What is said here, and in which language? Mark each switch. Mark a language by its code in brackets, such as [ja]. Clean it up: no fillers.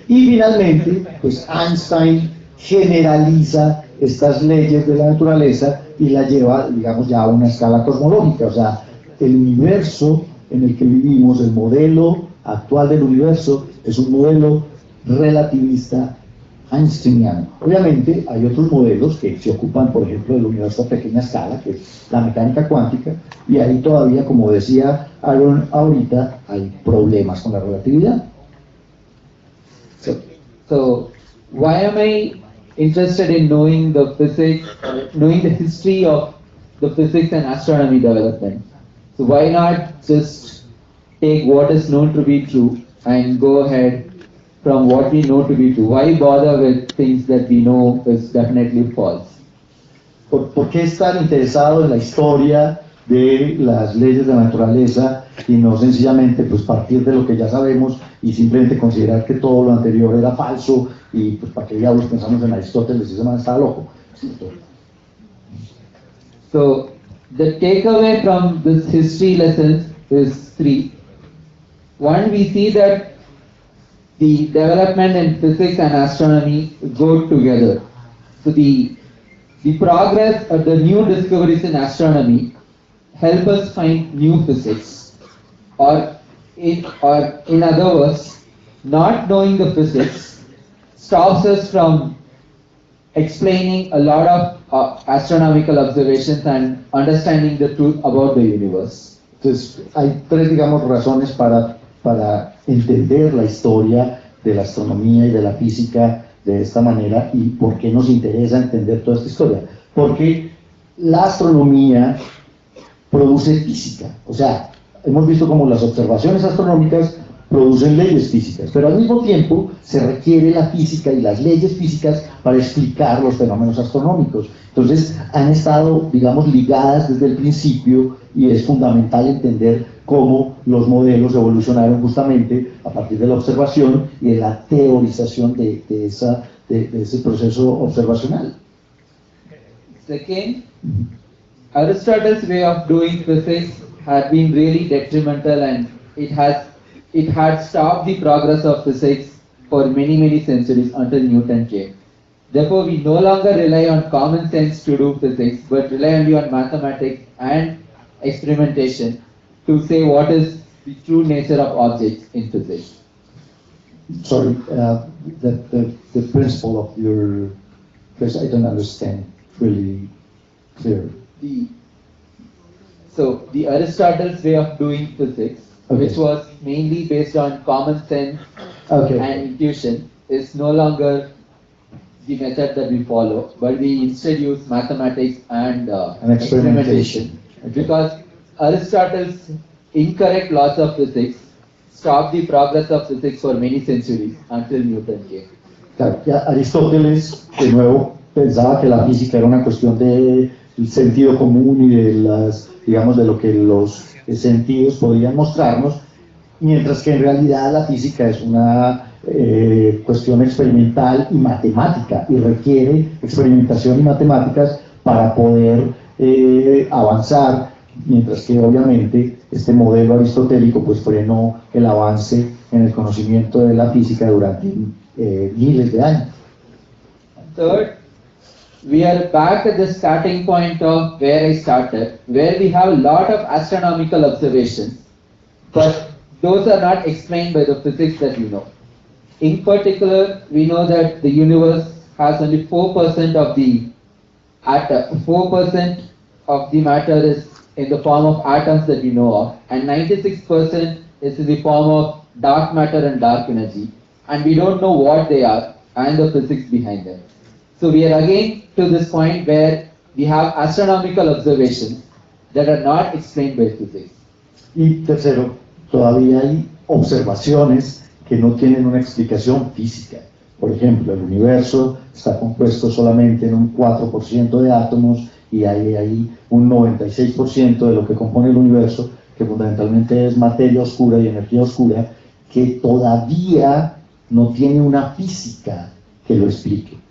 [es] Y finalmente, pues Einstein generaliza estas leyes de la naturaleza y la lleva, digamos, ya a una escala cosmológica. O sea, el universo en el que vivimos, el modelo actual del universo, es un modelo relativista einsteiniano. Obviamente hay otros modelos que se ocupan, por ejemplo, del universo a pequeña escala, que es la mecánica cuántica, y ahí todavía, como decía Arun ahorita, hay problemas con la relatividad. [en] So why am I interested in knowing the physics, knowing the history of the physics and astronomy development? So why not just take what is known to be true and go ahead from what we know to be true? Why bother with things that we know is definitely false? [es] ¿Por qué estar interesado en la historia de las leyes de la naturaleza y no sencillamente pues partir de lo que ya sabemos y simplemente considerar que todo lo anterior era falso y pues para qué diablos pensamos en Aristóteles y ese man estaba loco? [en] So the takeaway from this history lessons is three. One, we see that the development in physics and astronomy go together. So the progress of the new discoveries in astronomy help us find new physics, or in other words, not knowing the physics stops us from explaining a lot of astronomical observations and understanding the truth about the universe. [es] Entonces, hay tres, digamos, razones para entender la historia de la astronomía y de la física de esta manera y por qué nos interesa entender toda esta historia. Porque la astronomía produce física, o sea, hemos visto como las observaciones astronómicas producen leyes físicas, pero al mismo tiempo se requiere la física y las leyes físicas para explicar los fenómenos astronómicos. Entonces han estado, digamos, ligadas desde el principio y es fundamental entender cómo los modelos evolucionaron justamente a partir de la observación y de la teorización de ese proceso observacional. [en] Second, Aristotle's way of doing physics had been really detrimental, and it had stopped the progress of physics for many centuries until Newton came. Therefore, we no longer rely on common sense to do physics, but rely only on mathematics and experimentation to say what is the true nature of objects in physics. Sorry, the principle of your, because I don't understand really clear. So the Aristotle's way of doing physics, okay, which was mainly based on common sense okay, and intuition, is no longer the method that we follow, but we instead use mathematics and experimentation. Okay. Because Aristotle's incorrect laws of physics stopped the progress of physics for many centuries until Newton came. [es] Claro, ya Aristóteles, de nuevo, pensaba que la física era una cuestión del sentido común y de las, digamos, de lo que los sentidos podían mostrarnos, mientras que en realidad la física es una cuestión experimental y matemática y requiere experimentación y matemáticas para poder avanzar, mientras que obviamente este modelo aristotélico pues frenó el avance en el conocimiento de la física durante miles de años. [en] Third, we are back at the starting point of where I started, where we have a lot of astronomical observations, but those are not explained by the physics that we know. In particular, we know that the universe has only 4% of the atom, 4% of the matter is in the form of atoms that we know of, and 96% is in the form of dark matter and dark energy, and we don't know what they are and the physics behind them. So we are again to this point where we have astronomical observations that are not explained by physics. [es] Y tercero, todavía hay observaciones que no tienen una explicación física. Por ejemplo, el universo está compuesto solamente en un 4% de átomos y hay ahí un 96% de lo que compone el universo, que fundamentalmente es materia oscura y energía oscura, que todavía no tiene una física que lo explique.